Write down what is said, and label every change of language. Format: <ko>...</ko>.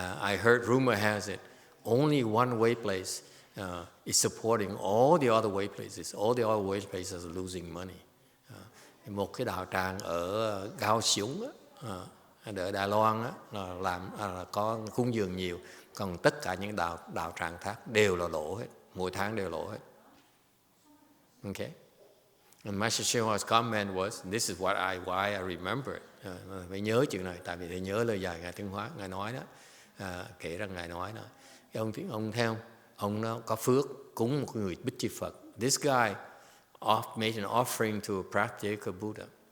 <en>I heard rumor has it only one way place is supporting all the other way places. All the other way places are losing money.</en> <vi>Một cái đạo tràng ở Cao Xúng ở Đài Loan là có cúng dường nhiều, còn tất cả những đạo tràng khác đều là lỗ hết, mỗi tháng đều lỗ hết.</vi> <en>Okay. And Master YongHua's comment was, this is why I remember it.</en> <vi>Phải nhớ chuyện này, tại vì thầy nhớ lời dạy Ngài Tuyên Hóa, Ngài nói đó, kể rằng Ngài nói đó, cái ông theo, ông nó có phước cúng một người Bích Chi Phật.</vi> <en>This guy made an offering to a Patriarch Buddha.</en>